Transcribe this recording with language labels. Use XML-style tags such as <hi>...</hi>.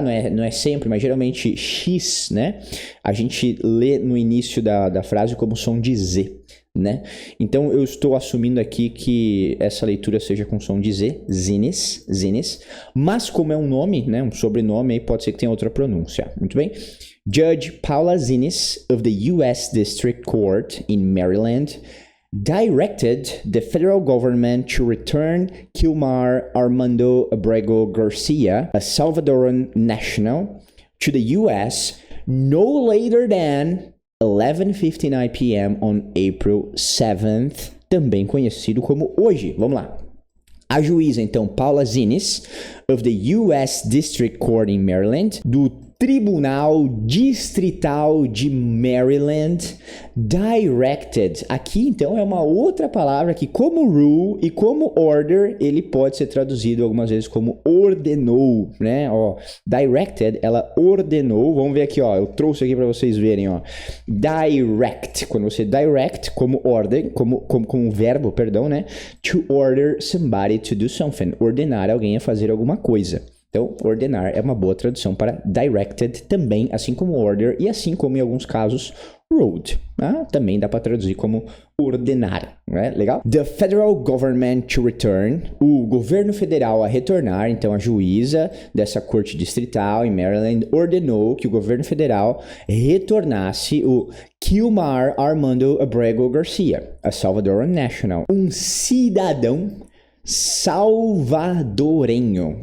<pt>Não é sempre, mas geralmente X, né? A gente lê no início da frase como som de Z, né? Então eu estou assumindo aqui que essa leitura seja com som de Z, Zinnes, mas como é um nome, né, um sobrenome, aí pode ser que tenha outra pronúncia. Muito bem?</pt> <en>Judge Paula Zinnes of the U.S. District Court in Maryland directed the federal government to return Kilmar Armando Abrego Garcia, a Salvadoran national, to the U.S. no later than 11:59 p.m. on April 7th,</en> <pt>também conhecido como hoje. Vamos lá. A juíza, então, Paula Zinnes,</pt> <en>of the U.S. District Court in Maryland,</en> <pt>do Tribunal Distrital de Maryland, directed. Aqui, então, é uma outra palavra que, como rule e como order, ele pode ser traduzido algumas vezes como ordenou, né? Ó, directed, ela ordenou. Vamos ver aqui, ó. Eu trouxe aqui para vocês verem, ó. Direct, quando você direct como order, como verbo, perdão, né?</pt> <en>To order somebody to do something.</en> <pt>Ordenar alguém a fazer alguma coisa. Então, ordenar é uma boa tradução para directed também, assim como order e assim como em alguns casos ruled. Também dá para traduzir como ordenar, né? Legal?</pt> <en>The federal government to return,</en> <pt>o governo federal a retornar, então a juíza dessa corte distrital em Maryland ordenou que o governo federal retornasse o Kilmar Armando Abrego Garcia,</pt> <en>a Salvadoran national,</en> <pt>um cidadão salvadorenho.</pt>